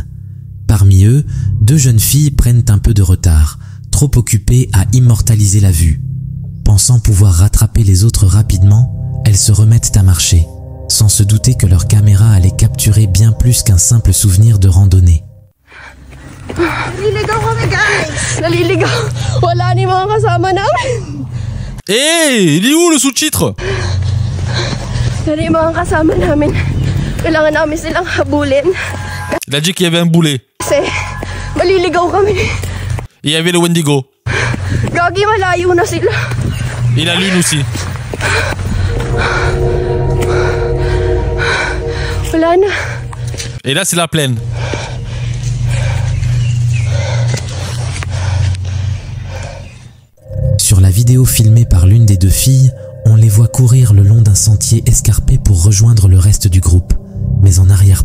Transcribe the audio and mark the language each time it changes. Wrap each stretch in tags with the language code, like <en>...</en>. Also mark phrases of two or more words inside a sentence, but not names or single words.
<fr>Parmi eux, 2 jeunes filles prennent un peu de retard, trop occupées à immortaliser la vue. Pensant pouvoir rattraper les autres rapidement, elles se remettent à marcher. sans se douter que leur caméra allait capturer bien plus qu'un simple souvenir de randonnée.</fr> <tl>Naliligaw kami, guys! Naliligaw! Wala ni mga kasama namin!</tl> <fr>Hey, il est où le sous-titre?</fr> <tl>Wala ni mga kasama namin. Kailangan namin silang habulin.</tl> <fr>Il a dit qu'il y avait un boulet.</fr> <tl>Kasi maliligaw kami.</tl> <fr>Il y avait le Wendigo.</fr> <tl>Gagi, malayo na sila.</tl> <fr>Et la lune aussi.</fr> <tl>Wala na.</tl> <fr>Et là, c'est la plaine. Sur la vidéo filmée par l'une des deux filles, on les voit courir le long d'un sentier escarpé pour rejoindre le reste du groupe. Mais en arrière-plan,</fr>